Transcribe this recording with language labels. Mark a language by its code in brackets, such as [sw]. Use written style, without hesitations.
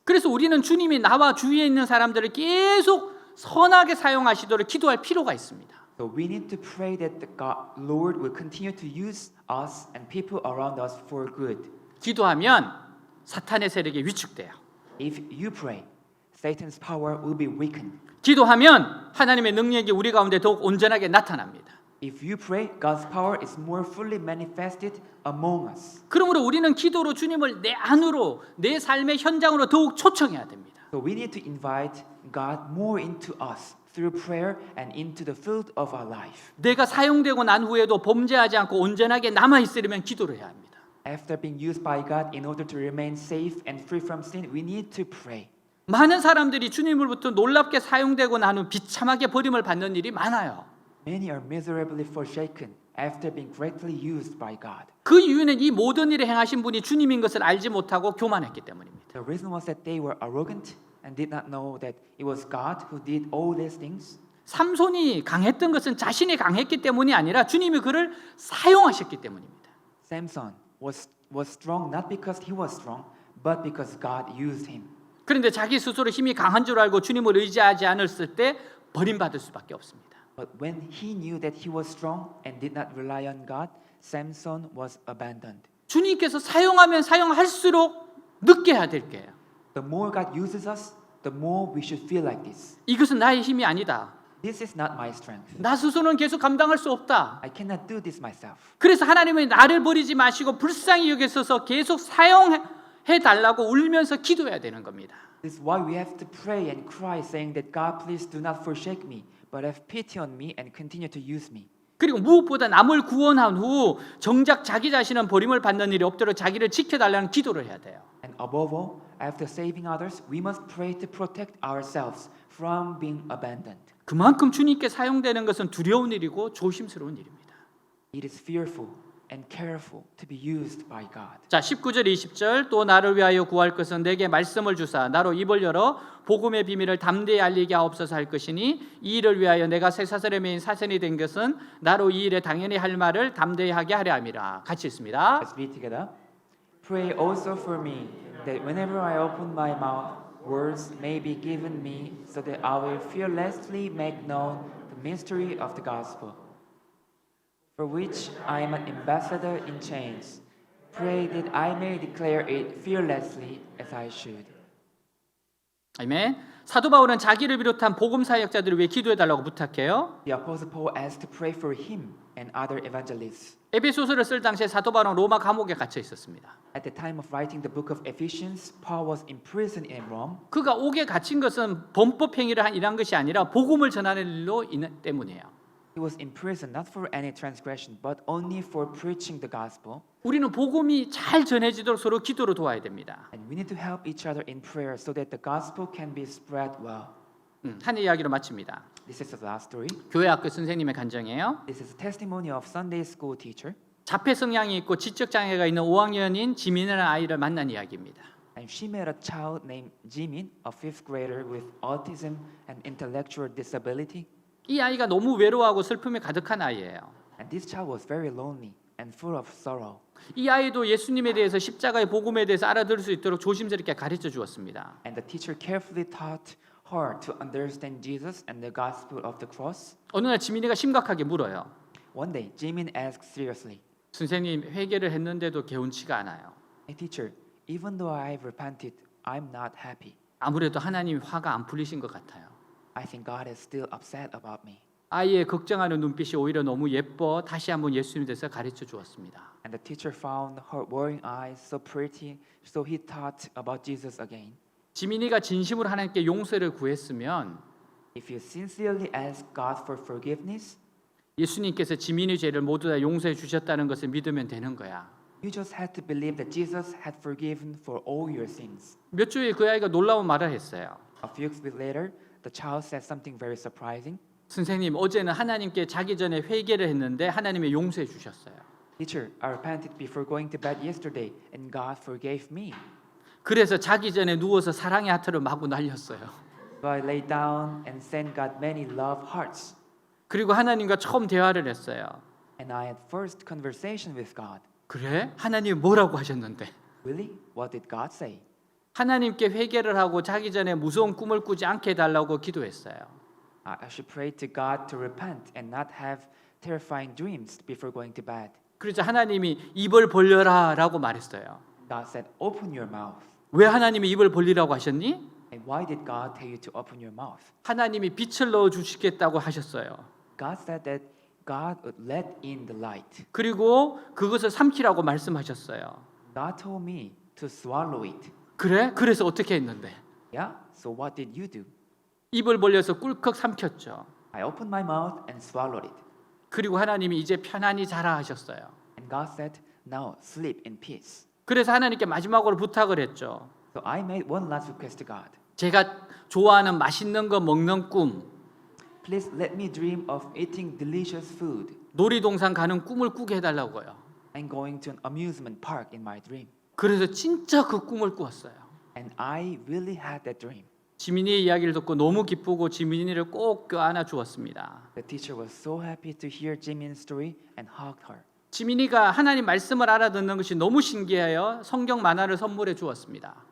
[ko] 그래서 우리는 주님이 나와 주위에 있는 사람들을 계속 선하게 사용하시도록 기도할 필요가 있습니다. [en] So we need to pray that the Lord will continue to use us and people around us for good. [ko] 기도하면 사탄의 세력이 위축돼요. [en] If you pray, Satan's power will be weakened. [ko] 기도하면 하나님의 능력이 우리 가운데 더욱 온전하게 나타납니다. [en] If you pray, God's power is more fully manifested among us. [ko] 그러므로 우리는 기도로 주님을 내 안으로 내 삶의 현장으로 더욱 초청해야 됩니다. [en] So we need to invite God more into us through prayer and into the field of our life. [ko] 내가 사용되고 난 후에도 범죄하지 않고 온전하게 남아 있으려면 기도를 해야 합니다. [en] After being used by God in order to remain safe and free from sin, we need to pray. [ko] 많은 사람들이 주님으로부터 놀랍게 사용되고 난 후 비참하게 버림을 받는 일이 많아요. [en] Many are miserably forsaken after being greatly used by God. [ko] 그 이유는 이 모든 일을 행하신 분이 주님인 것을 알지 못하고 교만했기 때문입니다. [en] The reason was that they were arrogant and did not know that it was God who did all these things. [ko] 삼손이 강했던 것은 자신이 강했기 때문이 아니라 주님이 그를 사용하셨기 때문입니다. [en] Samson was strong not because he was strong, but because God used him. [ko] 그런데 자기 스스로 힘이 강한 줄 알고 주님을 의지하지 않았을 때 버림받을 수밖에 없습니다. [en] But when he knew that he was strong and did not rely on God, Samson was abandoned. [ko] 주님께서 사용하면 사용할수록 늦게 해야 될 게요. [en] The more God uses us, the more we should feel like this. [ko] 이것은 나의 힘이 아니다. [en] This is not my strength. [ko] 나 스스로는 계속 감당할 수 없다. [en] I cannot do this myself. [ko] 그래서 하나님은 나를 버리지 마시고 불쌍히 여기셔서 계속 사용해 달라고 울면서 기도해야 되는 겁니다. [en] This is why we have to pray and cry saying that God please do not forsake me, but have pity on me and continue to use me. [ko] 그리고 무엇보다 남을 구원한 후 정작 자기 자신은 버림을 받는 일이 없도록 자기를 지켜달라는 기도를 해야 돼요. [en] And above all, after saving others, we must pray to protect ourselves from being abandoned. [ko] 그만큼 주님께 사용되는 것은 두려운 일이고 조심스러운 일입니다. [en] It is fearful and careful to be used by God. [ko] 자, 19절 20절 또 나를 위하여 구할 것은 내게 말씀을 주사 나로 입을 열어 복음의 비밀을 담대히 알리게 하옵소서 할 것이니 이 일을 위하여 내가 쇠사슬에 매인 사선이 된 것은 나로 이 일에 당연히 할 말을 담대히 하게 하려 함이라. 같이 읽습니다. [en] Let's read together. Pray also for me that whenever I open my mouth, words may be given me so that I will fearlessly make known the mystery of the gospel, for which I am an ambassador in chains. Pray that I may declare it fearlessly as I should. [ko] 아멘. 사도 바울은 자기를 비롯한 복음 사역자들을 위해 기도해 달라고 부탁해요. [en] The Apostle Paul asked to pray for him and other evangelists. [ko] 에베소서를 쓸 당시에 사도 바울은 로마 감옥에 gat혀 있었습니다. [en] At the time of writing the book of Ephesians, Paul was imprisoned in Rome. [ko] 그가 옥에 갇힌 것은 범법 행위를 일한 것이 아니라 복음을 전하는 일로 때문이에요. [en] He was imprisoned not for any transgression, but only for preaching the gospel. [ko] 우리는 복음이 잘 전해지도록 서로 기도로 도와야 됩니다. [en] And we need to help each other in prayer so that the gospel can be spread well. [ko] 한 이야기로 마칩니다. [en] This is the last story. [ko] 교회 학교 선생님의 간증이에요. [en] This is a testimony of Sunday school teacher. [ko] 자폐 성향이 있고 지적 장애가 있는 5학년인 지민이라는 아이를 만난 이야기입니다. [en] And she met a child named Jimin, a fifth grader with autism and intellectual disability. [ko] 이 아이가 너무 외로워하고 슬픔이 가득한 아이예요. [en] And this child was very lonely and full of sorrow. [ko] 이 아이도 예수님에 대해서 십자가의 복음에 대해서 알아들을 수 있도록 조심스럽게 가르쳐 주었습니다. [en] And the teacher carefully taught her to understand Jesus and the gospel of the cross. [ko] 어느 날 지민이가 심각하게 물어요. [en] One day, Jimin asked seriously, [ko] 선생님, 회개를 했는데도 개운치가 않아요. [en] "Hey teacher, even though I've repented, I'm not happy. [ko] 아무래도 하나님이 화가 안 풀리신 것 같아요. [en] I think God is still upset about me." [ko] 아이의 걱정하는 눈빛이 오히려 너무 예뻐 다시 한번 예수님에 대해서 가르쳐 주었습니다. [en] And the teacher found her worrying eyes so pretty, so he thought about Jesus again. [ko] 지민이가 진심으로 하나님께 용서를 구했으면 [en] If you sincerely ask God for forgiveness, [ko] 예수님께서 지민이 죄를 모두 다 용서해 주셨다는 것을 믿으면 되는 거야. [en] You just had to believe that Jesus had forgiven for all your sins. [ko] 몇 주에 그 아이가 놀라운 말을 했어요. [en] A few weeks later, the child said something very surprising. [ko] 선생님, 어제는 하나님께 자기 전에 회개를 했는데 하나님이 용서해 주셨어요. [en] Teacher, I repented before going to bed yesterday, and God forgave me. [ko] 그래서 자기 전에 누워서 사랑의 하트를 마구 날렸어요. [en] So I lay down and sent God many love hearts. [ko] 그리고 하나님과 처음 대화를 했어요. [en] And I had first conversation with God. [ko] 그래? 하나님 뭐라고 하셨는데? [en] Really? What did God say? [ko] 하나님께 회개를 하고 자기 전에 무서운 꿈을 꾸지 않게 해달라고 기도했어요. [en] I should pray to God to repent and not have terrifying dreams before going to bed. [ko] 그래서 하나님이 입을 벌려라라고 말했어요. [en] God said, open your mouth. [ko] 왜 하나님이 입을 벌리라고 하셨니? [en] And why did God tell you to open your mouth? [ko] 하나님이 빛을 넣어 주시겠다고 하셨어요. [en] God said that God would let in the light. [ko] 그리고 그것을 삼키라고 말씀하셨어요. [en] God told me to swallow it. [ko] 그래? 그래서 어떻게 했는데? [en] Yeah? So what did you do? [ko] 입을 벌려서 꿀꺽 삼켰죠. [en] I opened my mouth and swallowed it. [ko] 그리고 하나님이 이제 편안히 자라 하셨어요. [en] And God said, now sleep in peace. [ko] 그래서 하나님께 마지막으로 부탁을 했죠. [en] So I made one last request to God. [ko] 제가 좋아하는 맛있는 거 먹는 꿈, [en] Please let me dream of eating delicious food [ko] 놀이동산 가는 꿈을 꾸게 해달라고요. [en] and going to an amusement park in my dream. [ko] 그래서 진짜 그 꿈을 꾸었어요. [en] And I really had that dream. [ko] 지민이의 이야기를 듣고 너무 기쁘고 지민이를 꼭 껴안아 주었습니다. [en] The teacher was so happy to hear Jimin's story and hugged her. [ko] 지민이가 하나님 말씀을 알아듣는 것이 너무 신기해요. 성경 만화를 선물해 주었습니다.